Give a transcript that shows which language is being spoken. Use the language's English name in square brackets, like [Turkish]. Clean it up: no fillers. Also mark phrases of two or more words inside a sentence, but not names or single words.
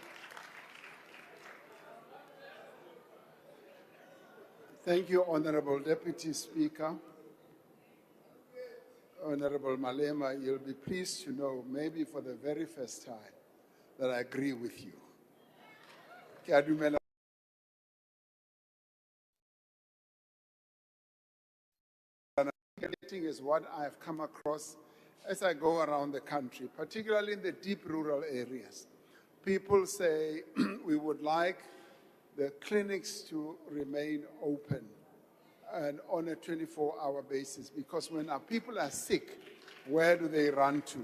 [English] Thank you, Honorable Deputy Speaker. Honorable Malema, you'll be pleased to know, maybe for the very first time, that I agree with you. [Tswana] Ke a dumela. [English] Is what I've come across as I go around the country, particularly in the deep rural areas. People say we would like the clinics to remain open and on a 24-hour basis, because when our people are sick, where do they run to?